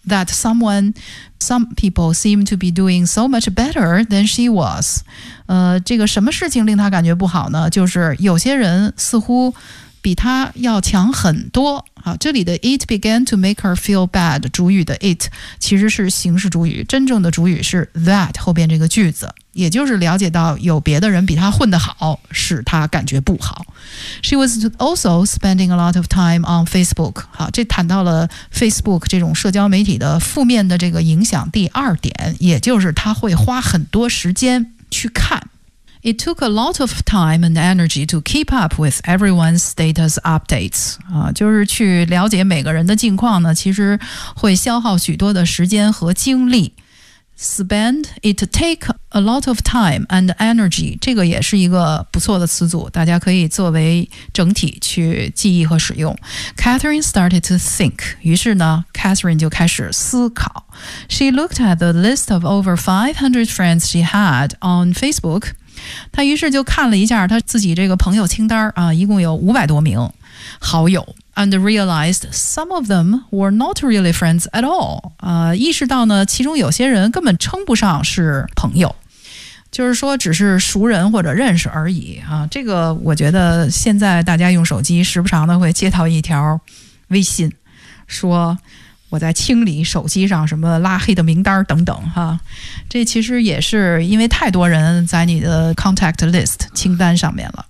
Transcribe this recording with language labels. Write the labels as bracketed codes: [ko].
[en] That some people seem to be doing so much better than she was。 [zh] 这个什么事情令他感觉不好呢？就是有些人似乎比他要强很多。好，这里的 [en] it began to make her feel bad [zh] 主语的 it 其实是形式主语，真正的主语是 that 后边这个句子，也就是了解到有别的人比她混得好，使她感觉不好。 [en] She was also spending a lot of time on Facebook. [zh] 好，这谈到了 Facebook 这种社交媒体的负面的这个影响。第二点，也就是她会花很多时间去看。 [en] It took a lot of time and energy to keep up with everyone's status updates. [zh] 就是去了解每个人的近况呢，其实会消耗许多的时间和精力。 [en] It takes a lot of time and energy. [zh] 这个也是一个不错的词组，大家可以作为整体去记忆和使用。 [en] Catherine started to think. [zh] 于是呢 ，Catherine 就开始思考。 [en] She looked at the list of over 500 friends she had on Facebook. [zh] 他于是就看了一下他自己这个朋友清单啊，一共有500多名好友。 [en] and realized some of them were not really friends at all. [zh] 意识到呢，其中有些人根本称不上是朋友，就是说只是熟人或者认识而已啊。这个我觉得现在大家用手机时不常的会接到一条微信，说我在清理手机上什么拉黑的名单等等哈，这其实也是因为太多人在你的 contact list 清单上面了。